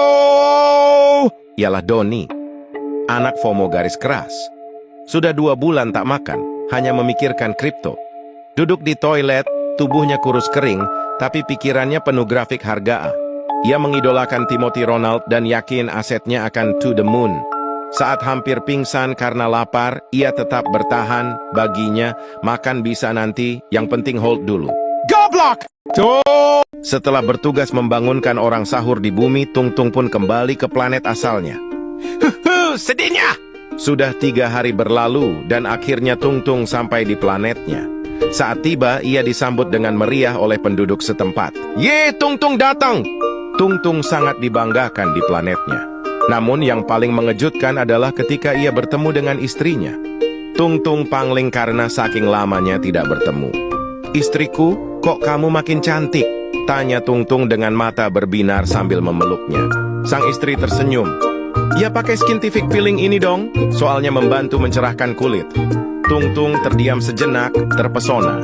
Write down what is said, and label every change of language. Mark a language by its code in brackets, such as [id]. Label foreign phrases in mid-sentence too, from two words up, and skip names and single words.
[id] Ialah Doni, anak FOMO garis keras. Sudah 2 bulan tak makan, hanya memikirkan kripto. Duduk di toilet, tubuhnya kurus kering, tapi pikirannya penuh grafik harga A. Ia mengidolakan Timothy Ronald dan yakin asetnya akan [en] to the moon. [id] Saat hampir pingsan karena lapar, ia tetap bertahan. Baginya, makan bisa nanti, yang penting hold dulu. Goblok! Setelah bertugas membangunkan orang sahur di bumi, Tung Tung pun kembali ke planet asalnya. Sedihnya! Sudah 3 hari berlalu dan akhirnya Tung Tung sampai di planetnya. Saat tiba, ia disambut dengan meriah oleh penduduk setempat. Ye, Tung Tung datang! Tung Tung sangat dibanggakan di planetnya. Namun yang paling mengejutkan adalah ketika ia bertemu dengan istrinya. Tung Tung pangling karena saking lamanya tidak bertemu. Istriku, kok kamu makin cantik? Tanya Tung Tung dengan mata berbinar sambil memeluknya. Sang istri tersenyum. Ya pakai [en] scientific peeling [id] ini dong, soalnya membantu mencerahkan kulit. Tung Tung terdiam sejenak, terpesona.